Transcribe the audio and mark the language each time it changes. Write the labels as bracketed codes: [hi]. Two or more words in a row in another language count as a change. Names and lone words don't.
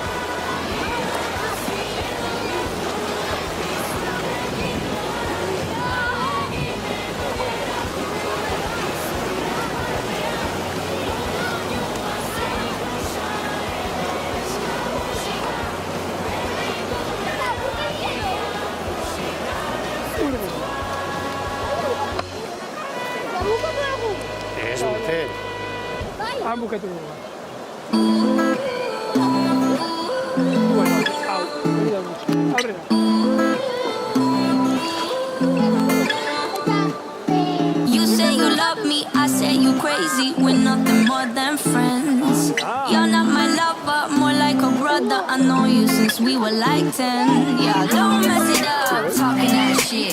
[eu] Irabazi edo galdu beti zurekin doa, ahalegin edo geratu beti zure barnean, guk doinua zein blusa edo eska musika, berdin du erabakia musikaren zentzua. Ez dute. Han bukatu dugu. Bueno, hau, hori da gutxi. Aurrera. [en] You say you love me, I say you crazy. We're nothing more than friends. You're not my lover, more like a brother. I know you since we were like 10. Yeah, don't mess it up, talking that shit.